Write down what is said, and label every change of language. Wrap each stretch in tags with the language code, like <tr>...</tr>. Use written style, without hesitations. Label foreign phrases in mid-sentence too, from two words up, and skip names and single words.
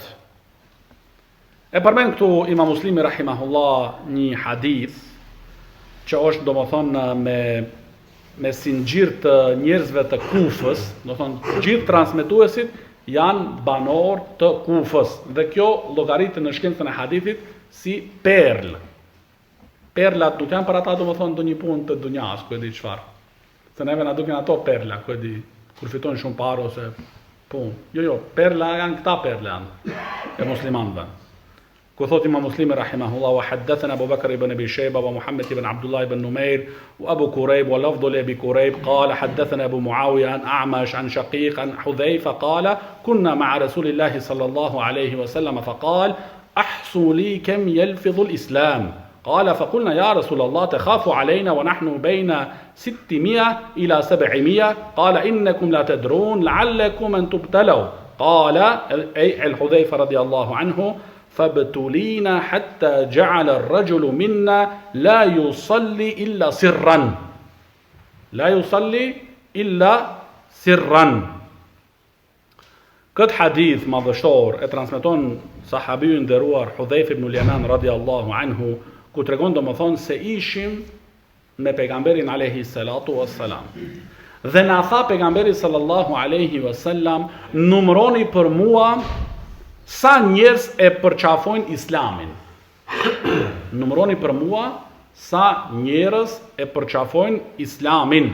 <sq>E përmend këtu Imam Muslimi rahimahullah një hadith që është domethënë me sinxhir të njerëzve të Kufës, domethënë gjithë transmetuesit janë banor të Kufës dhe kjo llogaritet në shkencën e hadithit si perl. Perlat nuk janë për ata domethënë ndonjë punë të dunjas, ku e di çfarë. Se neve na duken ato perla, ku e di, kur fitojnë shumë parë ose punë. Jo, perla janë këta perla janë e muslimanëve. Ku thot Imam Muslimi</sq> <ar>رحمه الله وحدثنا أبو بكر بن أبي شيبة ومحمد بن عبد الله بن نمير وأبو كريب و ولفظ لأبي كريب قال حدثنا أبو معاوية عن الأعمش عن شقيق عن حذيفة قال كنا مع رسول الله صلى الله عليه وسلم فقال أحصوا لي كم يلفظ الإسلام قال فقلنا يا رسول الله تخاف علينا ونحن بين 600 إلى 700 قال إنكم لا تدرون لعلكم أن تبتلوا قال أي الحذيفة رضي الله عنه فابتلينا حتى جعل الرجل منا لا يصلي إلا سرا لا يصلي إلا سرا.</ar> <sq>Këtë hadith madhështor e transmeton sahabiu nderuar Hudhayfa ibn al-Yaman</sq> <ar>رضي الله عنه,</ar> <sq>ku tregon domethënë se ishim me pejgamberin</sq> <ar>عليه الصلاة والسلام.</ar> <sq>Dhe na tha pejgamberi</sq> <ar>صلى الله عليه وسلم,</ar> <sq>numëroni për mua sa njerëz e përqafojnë islamin. Numëroni për mua sa njerëz e përqafojnë islamin.</sq>